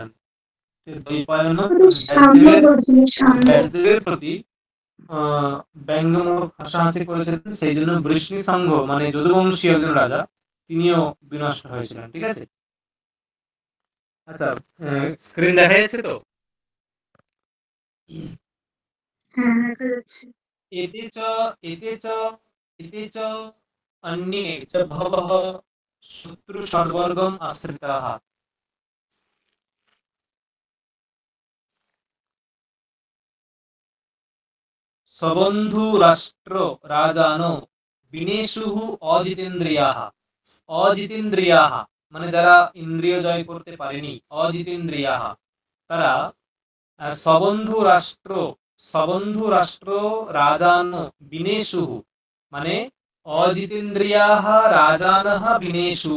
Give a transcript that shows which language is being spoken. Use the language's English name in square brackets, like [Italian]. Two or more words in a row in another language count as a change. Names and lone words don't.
[Bangla] দ্বৈপায়ন ব্যাসদেবের প্রতি ব্যঙ্গমূলক হাসাহাসি করেছিলেন, সেই জন্য বৃষ্ণি সংঘ মানে যদুবংশীয় একজন রাজা, তিনিও বিনষ্ট হয়েছিলেন। ঠিক আছে। আচ্ছা, স্ক্রিন দেখা যাচ্ছে তো? হ্যাঁ, দেখা যাচ্ছে। [Sanskrit] এতে চ এতে চ এতে চ अन्ये च बहवः शत्रु षड्वर्गम् आश्रिताः। सबन्धु राष्ट्र राजानो বিনেশুঃ অজিতেন্দ্রিয়াः। [Bangla] অজিতেন্দ্রিয়াः মানে যারা ইন্দ্রিয় জয় করতে পারেনি, অজিতেন্দ্রিয়াः, তারা [Sanskrit] সবন্ধু রাষ্ট্র রাজানো বিনেশুঃ [Bangla] মানে [Sanskrit] অজিতেন্দ্রিয়াः রাজানः বিনেশুঃ।